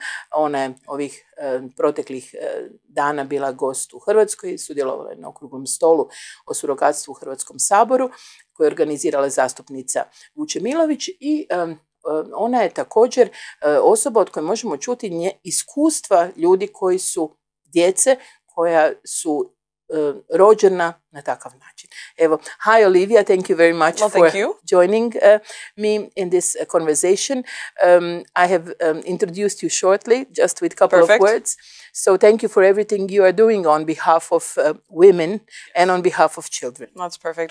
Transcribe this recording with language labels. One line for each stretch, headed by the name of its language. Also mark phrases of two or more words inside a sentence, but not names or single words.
Croatian: Ona je ovih proteklih dana bila gost u Hrvatskoj, sudjelovala je na okruglom stolu o surogatstvu u Hrvatskom saboru, koju je organizirala zastupnica Vučemilović i ona je također osoba od koje možemo čuti iskustva ljudi koji su djece, koja su rođena na takav način. Evo,
English: hi Olivia, thank you very much for joining me in this conversation. I have introduced you shortly, just with a couple of words. So thank you for everything you are doing on behalf of women and on behalf of children. That's perfect.